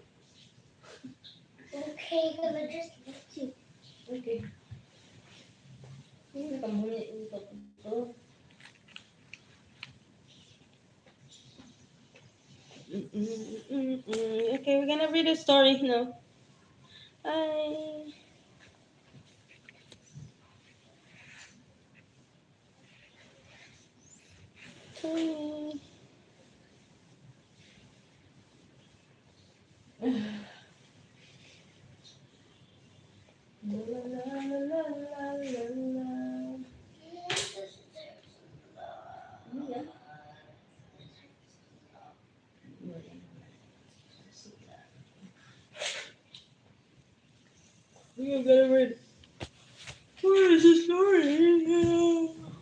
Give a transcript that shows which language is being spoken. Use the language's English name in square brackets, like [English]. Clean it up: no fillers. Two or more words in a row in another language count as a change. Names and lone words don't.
[English] Okay, because I just left you. [Malay] Okay. Kamu ni untuk itu. [English] Okay, we're gonna read a story now. Hi. Hi. La la la la la la la. Yeah. We're gonna read. Where is the story?